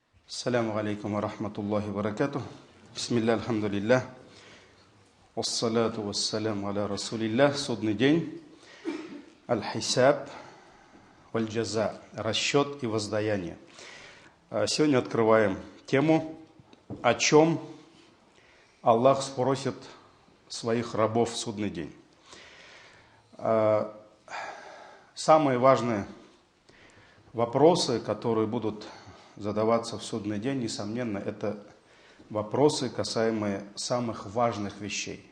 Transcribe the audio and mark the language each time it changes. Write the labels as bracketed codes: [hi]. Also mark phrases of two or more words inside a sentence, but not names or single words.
[ar] السلام عليكم ورحمة الله وبركاته. بسم الله، الحمد لله. والصلاة والسلام على رسول الله. [ru] Судный день. [ar] الحساب والجزاء. [ru] Расчет и воздаяние. Сегодня открываем тему, о чем Аллах спросит своих рабов в судный день. Самые важные вопросы, которые будут задаваться в судный день, несомненно, это вопросы, касаемые самых важных вещей.